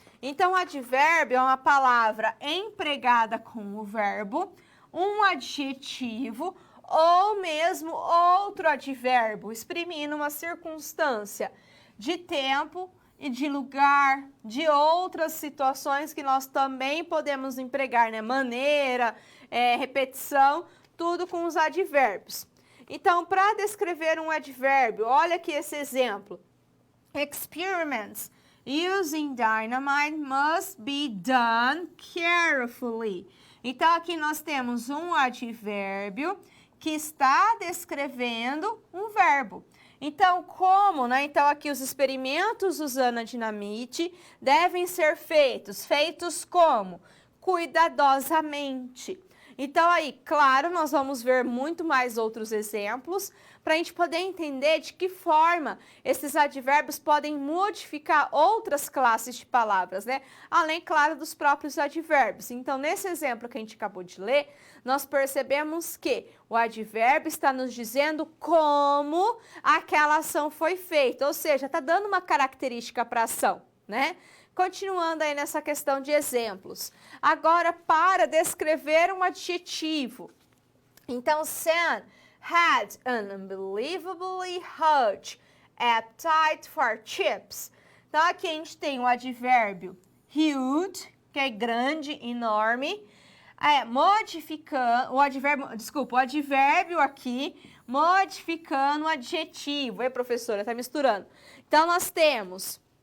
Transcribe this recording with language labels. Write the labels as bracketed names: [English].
[Portuguese] Então, advérbio é uma palavra empregada com o verbo, um adjetivo ou mesmo outro advérbio, exprimindo uma circunstância de tempo e de lugar, de outras situações que nós também podemos empregar, né? Maneira, repetição, tudo com os advérbios. Então, para descrever um advérbio, olha aqui esse exemplo. [English] Experiments using dynamite must be done carefully. [Portuguese] Então, aqui nós temos um advérbio que está descrevendo um verbo. Então, como, né? Então, aqui os experimentos usando a dinamite devem ser feitos. Feitos como? Cuidadosamente. Então, aí, claro, nós vamos ver muito mais outros exemplos para a gente poder entender de que forma esses advérbios podem modificar outras classes de palavras, né? Além, claro, dos próprios advérbios. Então, nesse exemplo que a gente acabou de ler, nós percebemos que o advérbio está nos dizendo como aquela ação foi feita, ou seja, está dando uma característica para a ação, né? Continuando aí nessa questão de exemplos. Agora, para descrever um adjetivo. [English] Então, Sam had an unbelievably huge appetite for chips. [Portuguese] Então, aqui a gente tem o advérbio huge, que é grande, enorme. Modificando, o advérbio aqui, modificando o adjetivo. Ei, professora, tá misturando. Então, nós temos...